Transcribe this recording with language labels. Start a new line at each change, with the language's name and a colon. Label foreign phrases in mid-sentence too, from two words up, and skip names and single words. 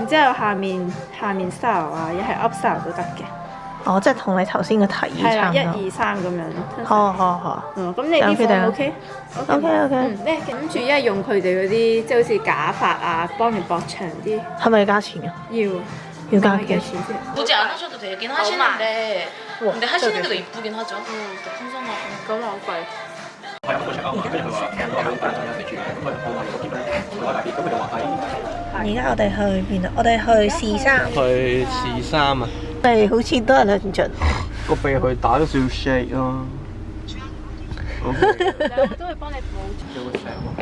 Cantonese: 然之後下面 style 啊，一係
English: up style
Cantonese: 都得嘅。哦，即係同你頭先嘅提議係啦，1、差唔多。 2、3咁樣。好。咁你呢個 OK？ OK。咧跟住一係用佢哋嗰啲，即係好似假髮啊，幫你駁長啲。係咪要加錢啊？要加幾多錢？
Korean: 굳이 안 하셔도 되긴 하시는데 근데 하시는 데도 이쁘긴 하죠. 풍성하고.
Cantonese: 咁好貴。而家我哋去邊啊？我哋去試衫。去試衫啊！我哋好似都係兩盡。個鼻去打咗少少 shade 咯。都會幫你補。